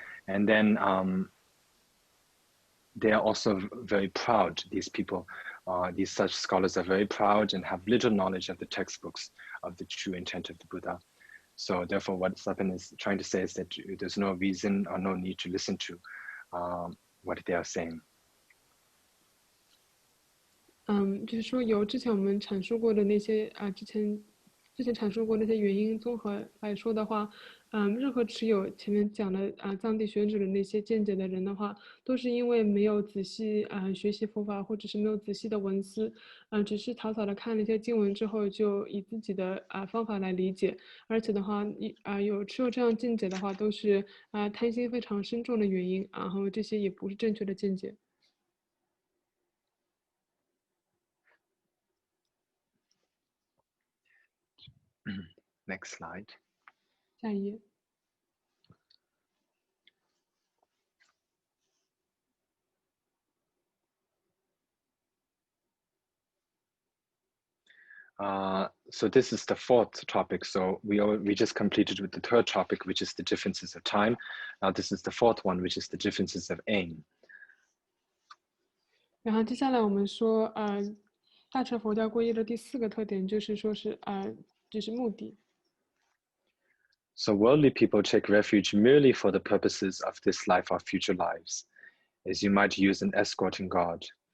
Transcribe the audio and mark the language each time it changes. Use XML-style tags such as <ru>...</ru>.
<en>And then they are also very proud, these people, these such scholars are very proud and have little knowledge of the textbooks of the true intent of the Buddha. So therefore, what Sapan is trying to say is that there's no reason or no need to listen to what they are saying.</en> <zh>就是说由之前我们阐述过的那些之前阐述过那些原因综合来说的话，任何持有前面讲的藏地学者的那些见解的人的话，都是因为没有仔细学习佛法，或者是没有仔细的文思，只是草草的看了一些经文之后，就以自己的方法来理解，而且的话，有持有这样见解的话，都是贪心非常深重的原因，然后这些也不是正确的见解。</zh> <en>Next slide.</en> <zh>下一页。</zh> <en>So this is the fourth topic. So we just completed with the third topic, which is the differences of time. Now this is the fourth one, which is the differences of aim.</en> <zh>然后接下来我们说，大乘佛教皈依的第四个特点就是说是就是目的。</zh> <en>So worldly people take refuge merely for the purposes of this life or future lives, as you might use an escorting god.</en>